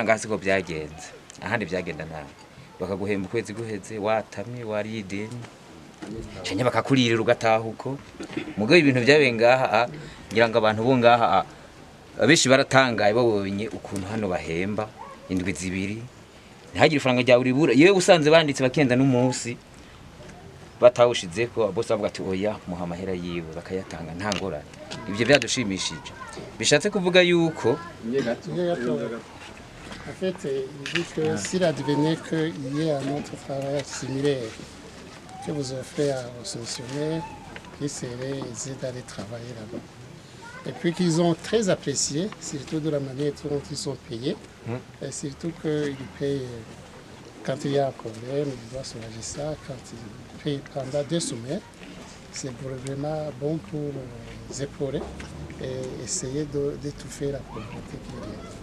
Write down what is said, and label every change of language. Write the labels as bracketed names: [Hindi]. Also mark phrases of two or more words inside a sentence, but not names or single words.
[Rundi] ngasi ko byagenze ahandi byagenda nabi bakaguhemba ukwezi guheze watamye warideni cyane bakakurira ugataha uko mugabe ibintu byabe ngaha ngira ngo abantu bo ngaha abeshi baratangaye babonye ukuntu hano bahemba indwi zibiri ntihagire faranga rya uribura yewe usanze banditse bakenda n'umunsi batawushizeko bose bavuga ati oya muha amahera yiwe bakayatanga nta ngorane ibyo byadushimishije bishatse kuvuga yuko [French] En fait, il dit que s'il advenait qu'il y ait un autre travail similaire que vous offrez aux solutionnaires, ils seraient aisés d'aller travailler là-bas. Et puis qu'ils ont très apprécié, surtout de la manière dont ils sont payés, et surtout qu'ils payent quand il y a un problème, ils doivent soulager ça, quand ils payent pendant 2 semaines, c'est vraiment bon pour les épauler et essayer d'étouffer la pauvreté qu'il y a.